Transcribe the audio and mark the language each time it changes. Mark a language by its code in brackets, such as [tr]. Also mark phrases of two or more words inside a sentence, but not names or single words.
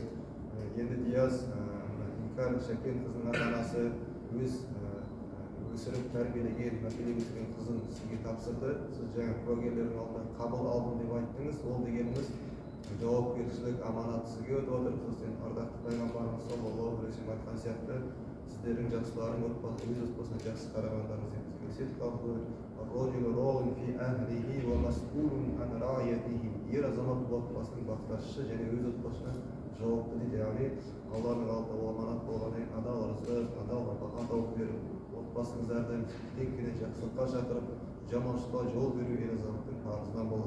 [kk] Енді Дияз Іңкәр Шәкен қызының ата-анасы өз өсіріп тәрбиелеген, мәпелеп өсірген қызын сізге тапсырды. Сіз жаңа куәгерлердің алдында қабыл алдым деп айттыңыз. Ол дегеніміз жауапкершілік, аманат сізге өтіп отыр. Сосын ардақты пайғамбарымыз [ar] صلى الله عليه وسلم [kk] айтқан сияқты сіздердің жақсыларың өз отбасына жақсы қарағандарыңыз деп ер азамат отбасының бақытшысы және өз отбасына жауапты дейді. Яғни Алланың алдында ол аманат болғаннан кейін адал ырзық, адал нәпақа тауып беріп, отбасыңызды әрдайым тек қана жақсылыққа шақырып, жаманшылыққа жол беру ер азаматтың парызынан болады.